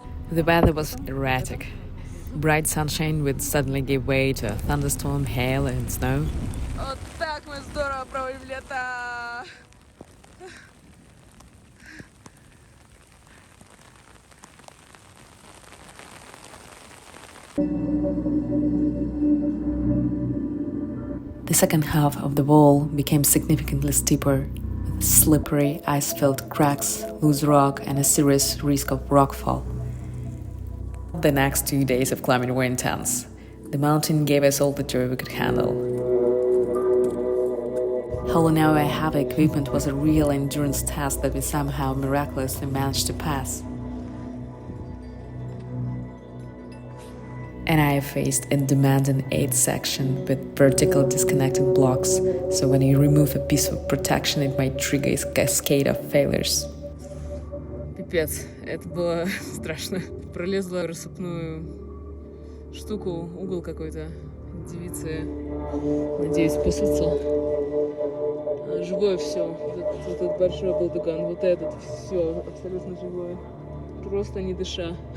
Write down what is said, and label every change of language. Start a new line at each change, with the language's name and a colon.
English: The weather was erratic. Bright sunshine would suddenly give way to a thunderstorm, hail and snow.
Russian: Вот так мы здорово проводим лето!
English: The second half of the wall became significantly steeper, with slippery, ice-filled cracks, loose rock, and a serious risk of rockfall. The next 2 days of climbing were intense. The mountain gave us all the joy we could handle. Hauling our heavy equipment was a real endurance test that we somehow miraculously managed to pass. And I faced a demanding 8 section with vertical disconnected blocks, so when you remove a piece of protection, it might trigger a cascade of failures.
Russian: Пипец, это было страшно. Пролезла в рассыпную штуку, угол какой-то. Девицы, надеюсь, спасутся. Живое все. Вот этот большой балдыган, вот этот, все абсолютно живое. Просто не дыша.